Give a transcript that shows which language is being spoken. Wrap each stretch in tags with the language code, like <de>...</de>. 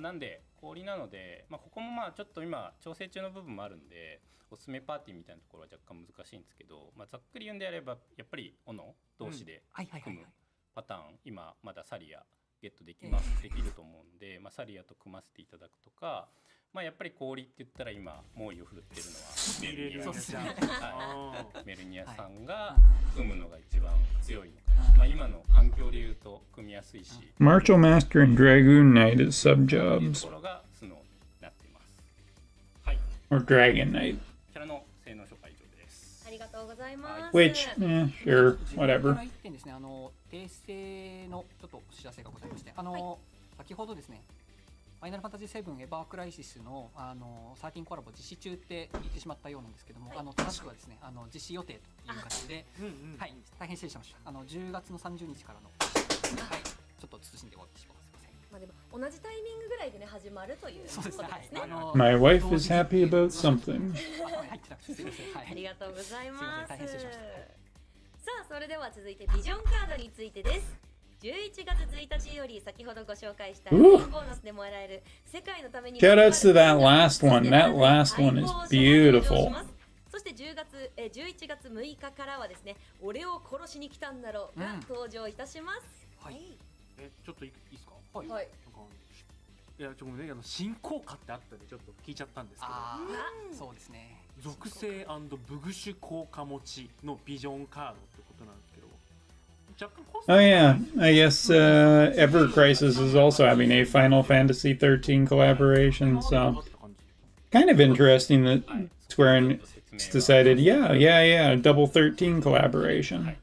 <ja>なんで氷なので、ここもちょっと今調整中の部分もあるんで、おすすめパーティーみたいなところは若干難しいんですけど、ざっくり言うんであればやっぱり斧同士で組むパターン、今まだサリアゲットできると思うんで、サリアと組ませていただくとか、やっぱり氷って言ったら今猛威を振るってるのはメルニアさんが組むのが一番強いのかな。今の環境で言うと組みやすいし。</ja> <en>Martial Master and Dragoon Knight is sub-jobs.</en> <ja>ところがスノーになっています。はい。</ja> <en>Or Dragon Knight.</en> <ja>キャラの性能紹介以上です。ありがとうございます。</ja> <en>Which, sure, whatever.</en> <ja>1点ですね、訂正のちょっとお知らせがございまして、先ほどですね、ファイナルファンタジー7エバークライシスの13コラボ実施中って言ってしまったようなんですけども、正しくはですね、実施予定という形で、はい、大変失礼しました。 10月の30日からの、はい、ちょっと謹んでお詫びします。でも同じタイミングぐらいでね始まるということですね。</ja> <en>My wife is happy about something.</en> <ja>ありがとうございます。さあそれでは続いてビジョンカードについてです。 11月1日より先ほどご紹介したボーナスでもらえる世界のために</ja> <en>Shout outs to that last one. That last one is beautiful.</en> <ja>そして11月6日からはですね、俺を殺しに来たんだろうが登場いたします。はい。ちょっといいですか？はい。いやちょっとね、新効果ってあったんでちょっと聞いちゃったんですけど。そうですね。属性&ブグシュ効果持ちのビジョンカードってことなんですけど。</ja> <en>Oh yeah, I guess Ever Crisis is also having a Final Fantasy 13 collaboration, so kind of interesting that Square Enix decided, yeah, double 13 collaboration.</en>